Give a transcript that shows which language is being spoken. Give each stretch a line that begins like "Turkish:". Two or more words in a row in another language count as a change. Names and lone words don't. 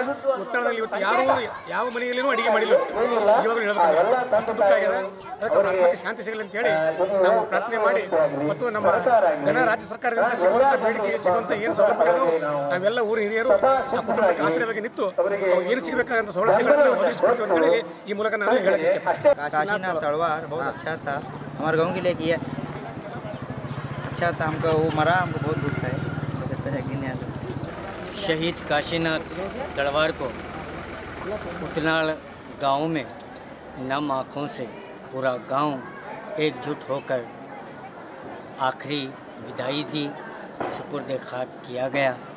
Kannada: ಉತ್ತರದಲ್ಲಿ ಇವತ್ತು ಯಾರೂ ಯಾವ ಮನೆಯಲ್ಲಿನೂ ಅಡಿಗೆ ಮಾಡಿಲ್ಲ, ನಿಜವಾಗ್ಲೂ ಹೇಳಬೇಕು ಅಷ್ಟು ದುಃಖ ಆಗಿದೆ. ಅದಕ್ಕೆ ಅವರ ಆತ್ಮಕ್ಕೆ ಶಾಂತಿ ಸಿಗಲಿ ಅಂತೇಳಿ ನಾವು ಪ್ರಾರ್ಥನೆ ಮಾಡಿ ಮತ್ತು ನಮ್ಮ ರಾಜ್ಯ ಸರ್ಕಾರದಿಂದ ಸಿಗುವಂಥ ಬೇಡಿಕೆಗೆ ಸಿಗುವಂಥ ಏನು ಸೌಲಭ್ಯಗಳು ನಾವೆಲ್ಲ ಊರಿನ ಹಿರಿಯರು ಆ ಕುಟುಂಬಕ್ಕೆ ಆಶ್ರಯ ಬಗ್ಗೆ ನಿಂತು ಏನು ಸಿಗಬೇಕಾದಂಥ सौलभ्य ಒದಗಿಸಿಕೊಡ್ತೀವಿ ಈ ಮೂಲಕ ನಾನು ಹೇಳಕ್ಕೆ ಇಷ್ಟಪಡ್ತೀನಿ.
Hindi: काशीनाथ तलवार बहुत अच्छा था, हमारे गांव के लिए किया अच्छा था। हमको वो मरा, हमको बहुत दुख है। शहीद काशीनाथ तलवार को उतनाड़ गांव में नम आँखों से पूरा गांव एकजुट होकर आखिरी विदाई दी, सुपुर्द खाक किया गया।